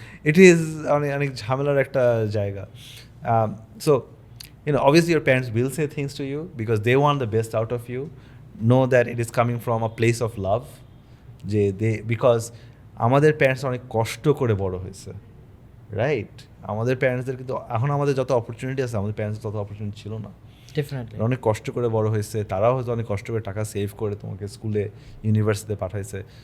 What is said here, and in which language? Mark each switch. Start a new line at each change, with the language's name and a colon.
English: It is
Bangla: অনেক ঝামেলার একটা জায়গা.
English: So obviously your parents will say things to you because they want the best out of you. Know that it is coming from a place of love.
Bangla: Because আমাদের parents অনেক কষ্ট করে বড় হয়েছে, রাইট? আমাদের প্যারেন্টসদের কিন্তু এখন আমাদের যত অপরচুনিটি আছে আমাদের প্যারেন্টস তত অপরচুনিটি ছিল না। ডেফিনেটলি অনেক কষ্ট করে বড় হয়েছে, তারাও হয়তো অনেক কষ্ট করে টাকা সেভ করে তোমাকে স্কুলে ইউনিভার্সিটিতে পাঠাইছে।